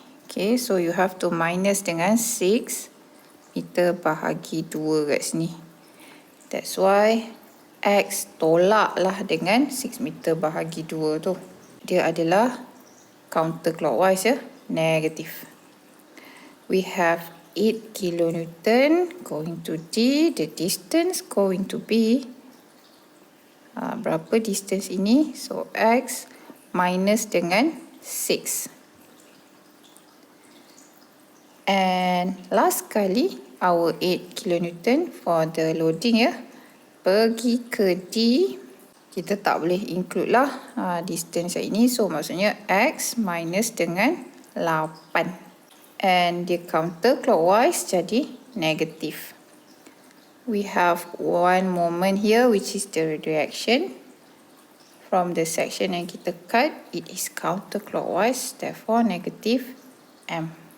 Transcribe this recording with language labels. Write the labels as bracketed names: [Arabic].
[English] Okay, so you have to minus [Malay] dengan 6 meter bahagi 2 kat sini. [English] That's why [Malay] X tolak lah dengan 6 meter bahagi 2 tu. Dia adalah counterclockwise ya, negative. [English] We have 8 kilonewton going to D. The distance going to be [Malay] berapa distance ini? [English] So X minus dengan 6. And last kali our 8 kilonewton for the loading ya, [Malay] pergi ke D. Kita tak boleh include lah distance ini, so maksudnya X minus dengan 8. [English] And the counterclockwise jadi negative. We have one moment here which is the reaction from the section [Malay] yang kita [English] cut. It is counterclockwise, therefore negative M.